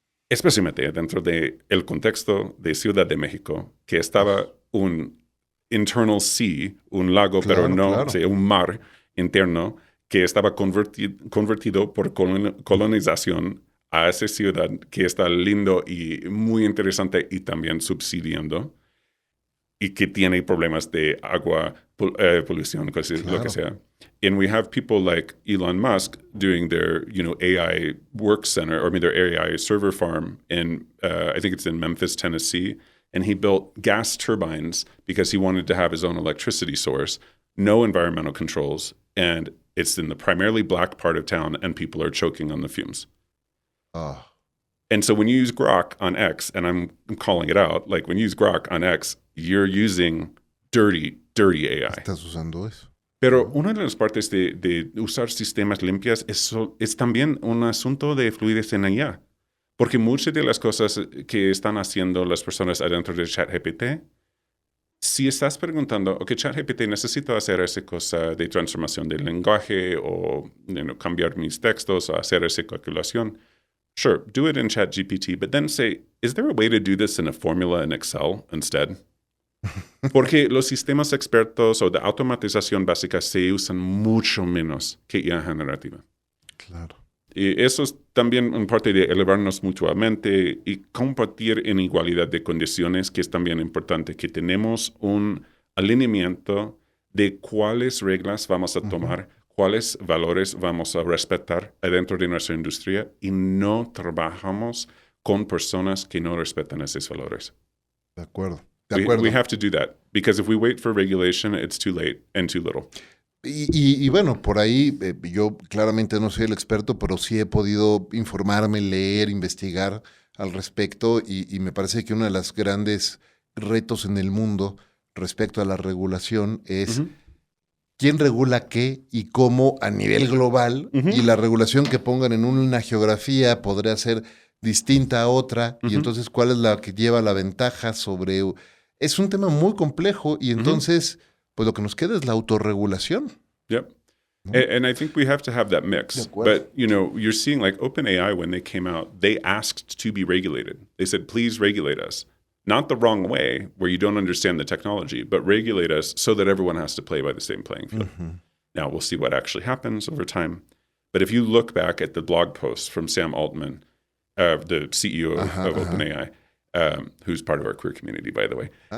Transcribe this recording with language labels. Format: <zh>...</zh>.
<es>Especialmente dentro del contexto de Ciudad de México, que estaba un</es> <en>internal sea,</en> <es>un lago, pero no, un mar interno, que estaba convertido por colonización a esa ciudad que está lindo y muy interesante y también subsidiando y que tiene problemas de agua, polución, lo que sea.</es> <en>And we have people like Elon Musk doing their, AI work center, or their AI server farm in, I think it's in Memphis, Tennessee. And he built gas turbines because he wanted to have his own electricity source, no environmental controls, and it's in the primarily black part of town, and people are choking on the fumes. And so when you use Grok on X, and I'm calling it out, like when you use Grok on X, you're using dirty AI.</en> <es>¿Estás usando eso? Pero una de las partes de usar sistemas limpios es también un asunto de fluidez en IA. Porque muchas de las cosas que están haciendo las personas adentro de ChatGPT, si estás preguntando, ok, ChatGPT, necesito hacer esa cosa de transformación del lenguaje o cambiar mis textos o hacer esa calculación,</es> <en>sure, do it in ChatGPT, but then say, is there a way to do this in a formula in Excel instead?</en> <es>Porque los sistemas expertos o de automatización básica se usan mucho menos que IA generativa. Claro. Y eso es también en parte de elevarnos mutuamente y compartir en igualdad de condiciones, que es también importante, que tenemos un alineamiento de cuáles reglas vamos a tomar, cuáles valores vamos a respetar dentro de nuestra industria y no trabajamos con personas que no respetan esos valores. De acuerdo.</es> <en>We have to do that, because if we wait for regulation, it's too late and too little.</en> <es>Y bueno, por ahí yo claramente no soy el experto, pero sí he podido informarme, leer, investigar al respecto y me parece que uno de los grandes retos en el mundo respecto a la regulación es quién regula qué y cómo a nivel global, y la regulación que pongan en una geografía podría ser distinta a otra, y entonces cuál es la que lleva la ventaja sobre... Es un tema muy complejo y entonces, pues lo que nos queda es la autorregulación.</es> <en>Yep. And I think we have to have that mix. But, you're seeing like OpenAI, when they came out, they asked to be regulated. They said, please regulate us. Not the wrong way, where you don't understand the technology, but regulate us so that everyone has to play by the same playing field. Now, we'll see what actually happens over time. But if you look back at the blog posts from Sam Altman, the CEO of OpenAI, who's part of our queer community, by the way.</en>